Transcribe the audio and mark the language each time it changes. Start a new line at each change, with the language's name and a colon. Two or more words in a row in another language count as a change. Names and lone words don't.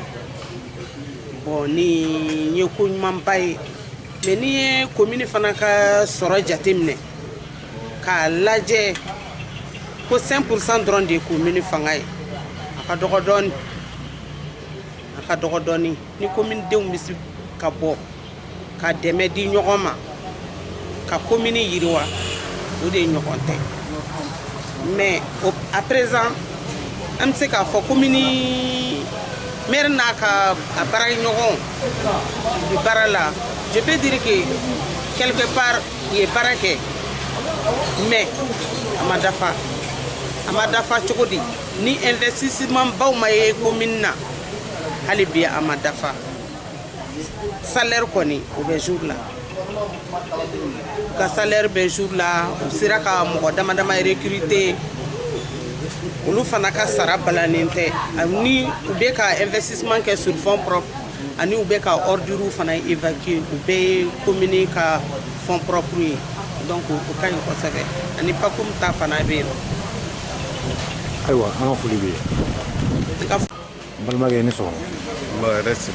Bambara: bon ni ye ko ɲumanba ye mais n'i ye commune fana ka sɔrɔ jateminɛ k'a lajɛ ko 5% dɔrɔn de ye commune fanga ye a ka dɔgɔ dɔɔni a ka dɔgɔ dɔɔni ni commune denw bɛ se ka bɔ ka dɛmɛ di ɲɔgɔn ma ka commune yiriwa o de ye ɲɔgɔn tɛ
French: mais à présent
Bambara: an bɛ se k'a fɔ
French: commune maire
Bambara: n'a ka baaraɲɔgɔnw u bɛ baara la
French: je peux dire que quelque part u
Bambara: ye baara kɛ mais a ma dafa cogo di ni investissement baw ma ye commune na hali bi a ma dafa salaire kɔni o bɛ jour la ka salaire bɛ jour la u sera ka mɔgɔ dama dama recruter olu fana ka sara balannen tɛ ani u bɛ ka investissement kɛ
French: sur fonds propre
Bambara: ani u bɛ ka ordre fana évacuer u bɛɛ ye commune ka
French: fonds propre
Bambara: ye donc o ka ɲi kosɛbɛ ani pakum ta fana bɛ yen. Ayiwa an ka foli bɛ yen. Balimakɛ ni sɔgɔma. Bon, yɛrɛ sira.